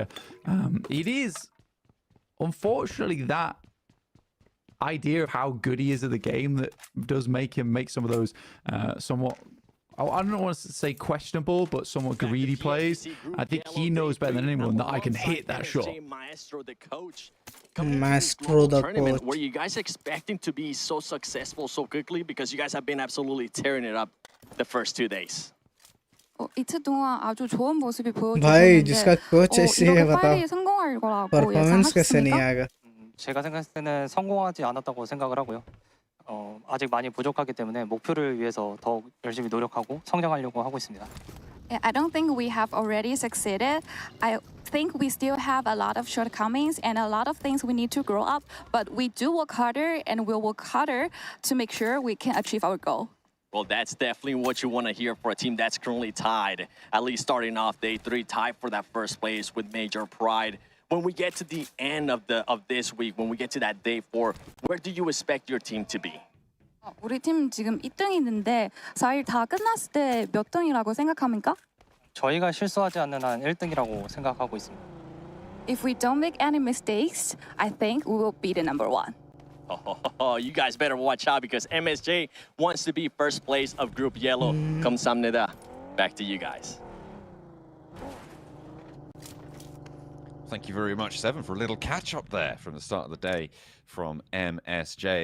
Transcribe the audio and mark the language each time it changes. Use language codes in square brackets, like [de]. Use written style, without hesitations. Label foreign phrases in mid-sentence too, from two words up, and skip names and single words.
[en] It is, unfortunately, that idea of how good he is at the game that does make him make some of those somewhat, I don't want to say questionable, but somewhat greedy plays. I think he knows better than anyone that I can hit that shot. Maestro the coach. Maestro the coach. Were you guys expecting to be so successful so quickly? Because you guys have been absolutely tearing it up the first 2 days. [ko] 이틀 동안 아주 좋은 모습이 [hi] भाई [ko] 보여주셨는데 [hi] जिसका कोच ऐसे है [ko] 이렇게 [hi] बताओ [ko] 빨리 성공할 거라고 [hi] परफॉर्मेंस कैसे नहीं [ko] 예상하셨습니까? [hi] आएगा [ko] 제가 생각했을 때는 성공하지 않았다고 생각을 하고요. 아직 많이 부족하기 때문에 목표를 위해서 더 열심히 노력하고 성장하려고 하고 있습니다. [en] Yeah, I don't think we have already succeeded. I think we still have a lot of shortcomings and a lot of things we need to grow up, but we do work harder and we'll work harder to make sure we can achieve our goal. Well, that's definitely what you want to hear for a team that's currently tied, at least starting off day 3, tied for that first place with major pride. When we get to the end of this week, when we get to that day 4, where do you expect your team to be? [ko] 우리 팀 지금 2등이 있는데 4일 다 끝났을 때 몇 등이라고 생각합니까? 저희가 실수하지 않는 한 1등이라고 생각하고 있습니다. [en] If we don't make any mistakes, I think we will be the number 1. Oh, you guys better watch out because MSJ wants to be first place of Group Yellow. 감사합니다. Back to you guys. Thank you very much, Seven, for a little catch-up there from the start of the day from MSJ.